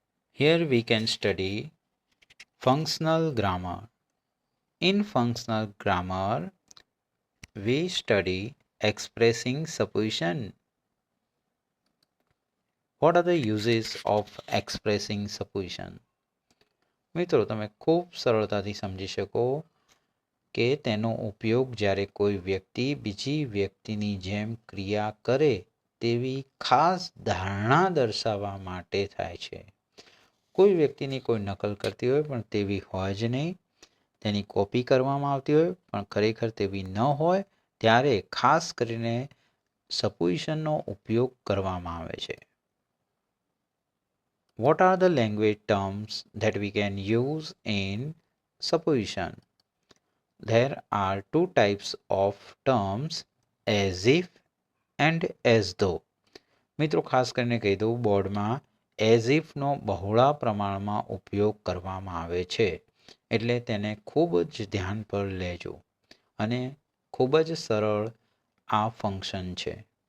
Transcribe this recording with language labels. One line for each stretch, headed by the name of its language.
English: Here we can study functional grammar. In functional grammar, we study expressing supposition. What are the uses of expressing supposition?
Gujarati: મિત્રો તમે ખૂબ સરળતાથી સમજી શકો કે તેનો ઉપયોગ જ્યારે કોઈ વ્યક્તિ બીજી વ્યક્તિની જેમ ક્રિયા કરે તેવી ખાસ ધારણા દર્શાવવા માટે થાય છે. કોઈ વ્યક્તિની કોઈ નકલ કરતી હોય પણ તેવી હોય જ નહીં, તેની કોપી કરવામાં આવતી હોય પણ ખરેખર તેવી ન હોય, ત્યારે ખાસ કરીને સપોઝિશનનો ઉપયોગ કરવામાં આવે છે.
English: What are the language terms that we can use in supposition? There are two types of terms, as if and as though.
Gujarati: મિત્રો ખાસ કરીને કહી દઉં, બોર્ડમાં એઝ ઇફનો બહોળા પ્રમાણમાં ઉપયોગ કરવામાં આવે છે, એટલે તેને ખૂબ જ ધ્યાન પર લેજો અને ખૂબ જ સરળ આ ફંક્શન છે.